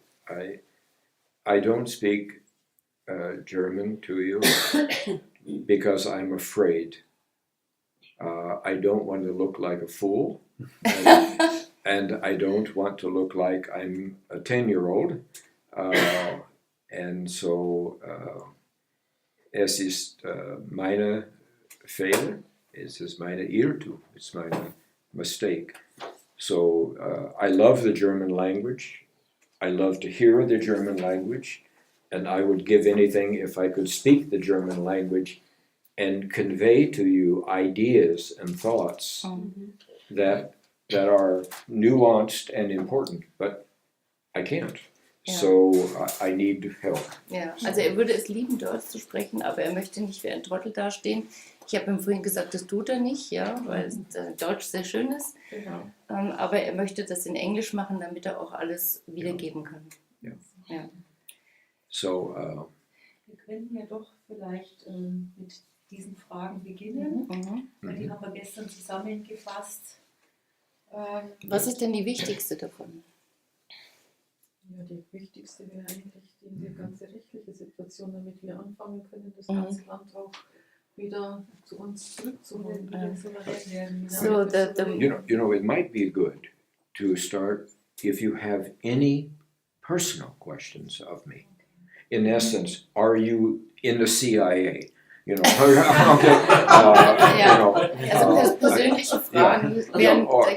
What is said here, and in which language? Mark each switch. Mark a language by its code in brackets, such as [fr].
[en] Yeah, I don't speak German to you because I'm afraid. I don't want to look like a fool, and I don't want to look like I'm a 10-year-old. And so [de] es ist meine Fehler, es ist meine Irrtum, [en] it's my mistake. So I love the German language. I love to hear the German language, and I would give anything if I could speak the German language and convey to you ideas and thoughts that are nuanced and important, but I can't. [de] Ja. [en] So I need help. [de] Ja, also er würde es lieben, Deutsch zu sprechen, aber er möchte nicht wie ein Trottel dastehen. Ich habe ihm vorhin gesagt, das tut er nicht, ja, weil Deutsch sehr schön ist. Genau. Aber er möchte das in Englisch machen, damit er auch alles wiedergeben kann. Ja. Ja. [en] So [de] Wir könnten ja doch vielleicht mit diesen Fragen beginnen, weil die haben wir gestern zusammengefasst. Was ist denn die wichtigste davon? Ja, die wichtigste wäre eigentlich die ganze rechtliche Situation, damit wir anfangen können, das ganze Land auch wieder zu uns zurückzuholen, wieder souverän werden. [en] So you know, it might be good to start if you have any personal questions of me. In essence, are you in the CIA? You know, [de] Also persönliche Fragen wären